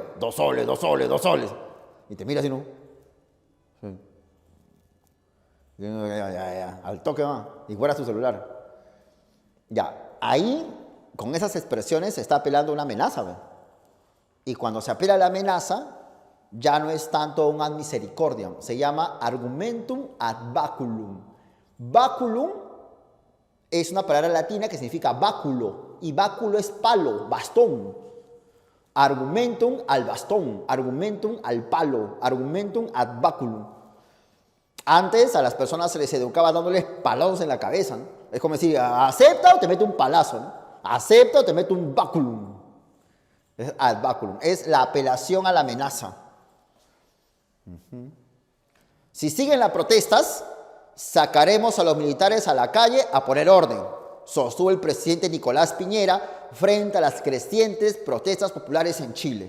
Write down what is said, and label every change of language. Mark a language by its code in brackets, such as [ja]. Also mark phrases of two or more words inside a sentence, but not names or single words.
[es] 2 soles, 2 soles, 2 soles. Y te miras y no. Sí. Ya, al toque va. Y fuera tu celular. Ya, ahí, con esas expresiones, se está apelando a una amenaza, ¿ve? Y cuando se apela a la amenaza, ya no es tanto un [la] ad misericordiam, [es] se llama [la] argumentum ad baculum. [es] Baculum es una palabra latina que significa báculo, y báculo es palo, bastón. Argumentum al bastón, argumentum al palo, [la] argumentum ad baculum. [es] Antes a las personas se les educaba dándoles palazos en la cabeza, ¿no? Es como decir, acepta o te mete un palazo, ¿no? Acepta o te mete un baculum. Es [la] ad baculum, [es] es la apelación a la amenaza. Si siguen las protestas, sacaremos a los militares a la calle a poner orden, sostuvo el presidente Nicolás Piñera frente a las crecientes protestas populares en Chile.